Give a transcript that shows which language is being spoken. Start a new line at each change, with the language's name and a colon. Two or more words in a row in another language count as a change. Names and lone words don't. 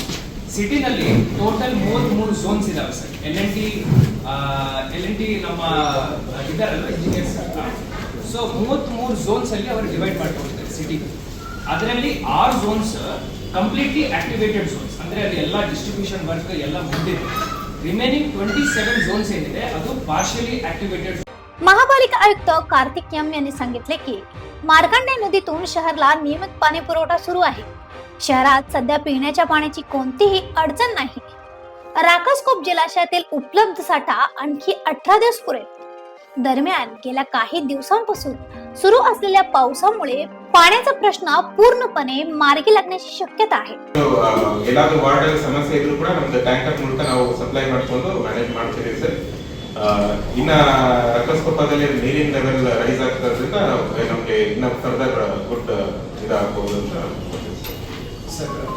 Kannada: ಸಿಟಿನಲ್ಲಿ
English: total 33 zones
Kannada: ಇದಾವೆ ಸರ್। ಎಲ್&ಟಿ ನಮ್ಮ ಇದಾರಲ್ಲ ಇಂಜಿನಿಯರ್ಸ್, ಸೊ 33 ಝೋನ್ಸ್ ಅಲ್ಲಿ ಅವರು ಡಿವೈಡ್ ಮಾಡ್ಕೊಂಡಿದ್ದಾರೆ ಸಿಟಿ। ಅದರಲ್ಲಿ
English: 6 zones completely activated zones,
Kannada: ಅಂದ್ರೆ ಅಲ್ಲಿ ಎಲ್ಲ
English: distribution work
Kannada: ಎಲ್ಲ ಮುಗಿದಿದೆ।
English: remaining 27 zones
Kannada: ಏನಿದೆ ಅದು
English: partially activated.
Marathi: महापालिका आयुक्त कार्तिक एम यांनी सांगितले की मार्कंडे नदीतून शहराला नियमित पाणी पुरवठा सुरू आहे। शहरात सध्या पिण्याच्या पाण्याची कोणतीही अडचण नाही। राकासकोप जलाशयातील उपलब्ध साठा आणखी 18 दिवस पुरेल। दरम्यान गेल्या काही दिवसांपासून सुरू असलेल्या पावसामुळे पाण्याचा प्रश्न पूर्णपणे मार्गी लागण्याची शक्यता आहे।
Kannada: ಎಲ್ಲಾದರೂ ವಾಟರ್ ಸಮಸ್ಯೆ ಇದ್ರೂ ಕೂಡ ನಮ್ದು ಟ್ಯಾಂಕರ್ ಮೂಲಕ ನಾವು ಸಪ್ಲೈ ಮಾಡ್ಕೊಂಡು ಮ್ಯಾನೇಜ್ ಮಾಡ್ತೀವಿ ಸರ್। ಇನ್ನ ರಕ್ಕಸ್ಕೊಪ್ಪದಲ್ಲಿ ನೀರಿನ
English: level rise
Kannada: ಆಗ್ತಿರೋದ್ರಿಂದ ನಮಗೆ ಇನ್ನ
English: further good
Kannada: ಇದಾಗಬಹುದು ಅಂತ ಸರ್।